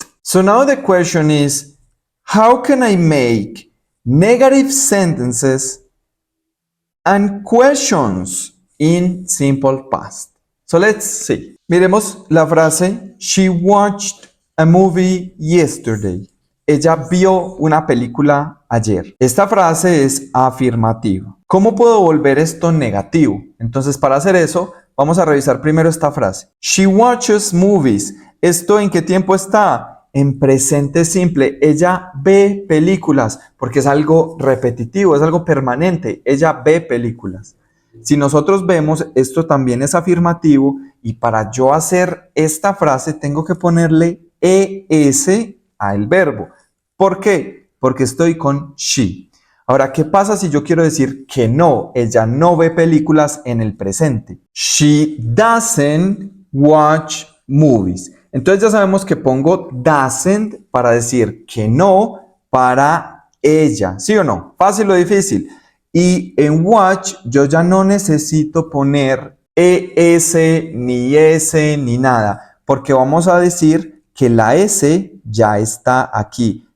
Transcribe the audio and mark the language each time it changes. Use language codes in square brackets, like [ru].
[en] So now the question is, how can I make negative sentences and questions in simple past? So let's see. [es] Miremos la frase, [en] she watched a movie yesterday. [es] Ella vio una película ayer. Esta frase es afirmativa. ¿Cómo puedo volver esto negativo? Entonces, para hacer eso, vamos a revisar primero esta frase. [en] She watches movies. [es] ¿Esto en qué tiempo está? En presente simple. Ella ve películas, porque es algo repetitivo, es algo permanente. Ella ve películas. Si nosotros vemos, esto también es afirmativo, y para yo hacer esta frase tengo que ponerle es al verbo. ¿Por qué? Porque estoy con she. Ahora, ¿qué pasa si yo quiero decir que no? Ella no ve películas en el presente. [en] She doesn't watch movies. [es] Entonces ya sabemos que pongo doesn't para decir que no para ella. ¿Sí o no? ¿Fácil o difícil? Y en watch yo ya no necesito poner es, ni s, ni nada. Porque vamos a decir que la s ya está aquí.